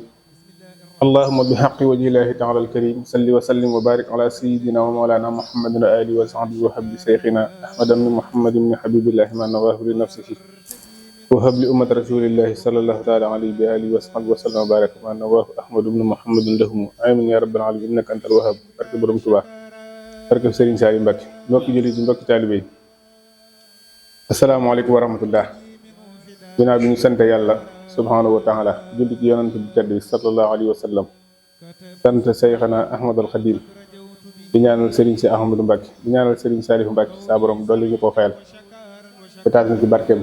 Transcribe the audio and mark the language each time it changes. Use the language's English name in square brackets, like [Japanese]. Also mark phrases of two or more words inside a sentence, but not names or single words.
[Arabic] اللهم بحق وجه الله تعالى الكريم صل وسلم وبارك على سيدنا ومولانا محمد وآله وصحبه وحب شيخنا أحمد بن محمد بن حبيب الله ما نواه لنفسه وهب لأمة رسول الله صلى الله تعالى عليه وآله وصحبه وسلم وبارك ما نواه أحمد بن محمد لهم آمين يا رب العالمين إنك أنت الوهاب. [Wolof] barke borom Tuubaa, barke Serigne Saliou Mbacké. mbokki jullit yi, mbokki taalibe yi, [Arabic] السلام عليكم ورحمة الله. [Wolof] ginnaaw bi ñu sant yàlla [Arabic] سبحانه وتعالى, [Wolof] julli ci yonent bi tedd bi [Arabic] صلى الله عليه وسلم, [Wolof] sant Seyxana Ahmadul Xadim, di ñaanal Serigne si Ahmadou Mbacké, di ñaanal Serigne Saliou Mbacké saa borom dolli ñu ko fayal te taas na ci barkeem.